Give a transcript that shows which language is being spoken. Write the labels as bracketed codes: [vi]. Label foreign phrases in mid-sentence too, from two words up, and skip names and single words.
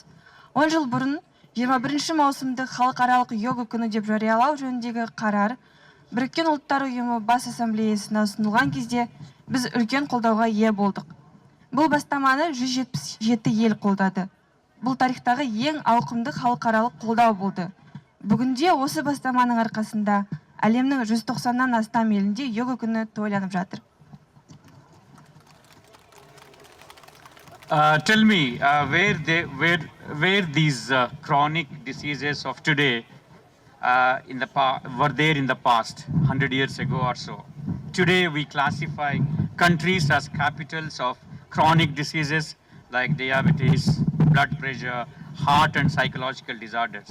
[kk] 10 жыл бұрын 21 маусымды халықаралық йога күні деп жариялау жөніндегі қарар Біріккен ұлттар ұйымы бас ассамблеясына ұсынылған кезде біз үлкен қолдауға ие болдық. Бұл бастаманы 177 ел қолдады. Бұл тарихтағы ең ауқымды халықаралық қолдау болды. Бүгінде осы бастаманың арқасында әлемнің 190-нан астам елінде йога күні тойланып жатыр. [en] Tell me, where these chronic diseases of today were there in the past, 100 years ago or so. Today we classify countries as capitals of chronic diseases like diabetes, blood pressure, heart and psychological disorders.